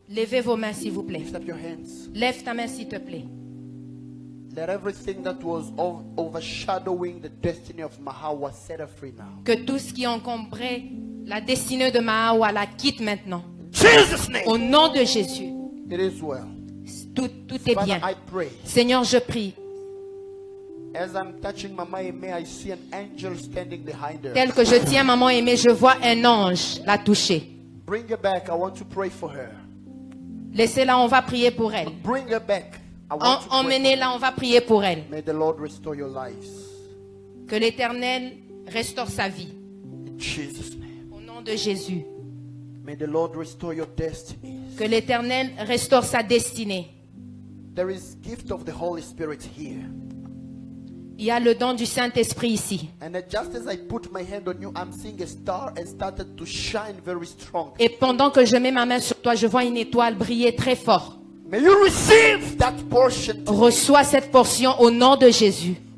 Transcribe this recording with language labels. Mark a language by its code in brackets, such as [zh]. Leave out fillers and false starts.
[fr] Levez vos mains, s'il vous plaît. [en] Lift up your hands. [fr] Lève ta main, s'il te plaît. [en] Let everything that was overshadowing the destiny of Mahawa set her free now. [fr] Que tout ce qui encombrait la destinée de Mahawa la quitte maintenant. [en] Jesus' name. [fr] Au nom de Jésus. [en] It is well. [fr] Tout est [en] Father, [fr] bien. [en] I pray. [fr] Seigneur, je prie. [en] As I'm touching Mama Aimee, I see an angel standing behind her. [fr] Tel que je tiens maman aimée, je vois un ange la toucher. [en] Bring her back. I want to pray for her. [fr] Laissez-la, on va prier pour elle. [en] Bring her back. I want to pray. [fr] Emmenez-la, on va prier pour elle. [en] May the Lord restore your lives. [fr] Que l'Éternel restaure sa vie. [en] In Jesus' name. [fr] Au nom de Jésus. [en] May the Lord restore your destinies. [fr] Que l'Éternel restaure sa destinée. [en] There is gift of the Holy Spirit here. [fr] Il y a le don du Saint-Esprit ici. [en] And just as I put my hand on you, I'm seeing a star and started to shine very strong. [fr] Et pendant que je mets ma main sur toi, je vois une étoile briller très fort. [en] May you receive that portion. [fr] Reçois cette portion au nom de Jésus.